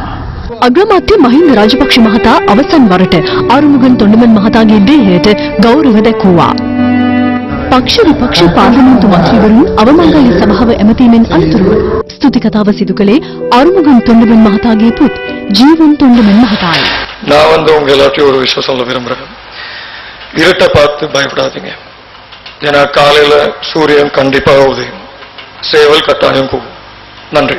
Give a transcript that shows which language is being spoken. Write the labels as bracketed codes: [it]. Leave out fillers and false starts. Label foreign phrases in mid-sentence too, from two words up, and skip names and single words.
[si] අග්‍රාමාත්‍ය මහින්ද රාජපක්ෂ මහතා අවසන් වරට ආරුමුගන් තොණ්ඩමන් මහතාගේ දේහයට ගෞරව දැක්වුවා. පක්ෂ විපක්ෂ පාර්ලිමේන්තු මන්ත්‍රීවරුන් අවමංගල්‍ය සභාව ඇමතීමෙන් අනතුරුව ස්තුති කතාව සිදු කළේ ආරුමුගන් තොණ්ඩමන් මහතාගේ පුත් ජීවන් තොණ්ඩමන් மகத்தாய். [ta] நான் வந்து உங்க எல்லாத்தையும் ஒரு விஷயம் சொல்ல விரும்புறேன். இருட்டை பார்த்து பயப்படாதீங்க. ஏன்னா காலையில சூரியன் கண்டிப்பாக உதயும். சேவல் கட்டாயம் கூடும். நன்றி.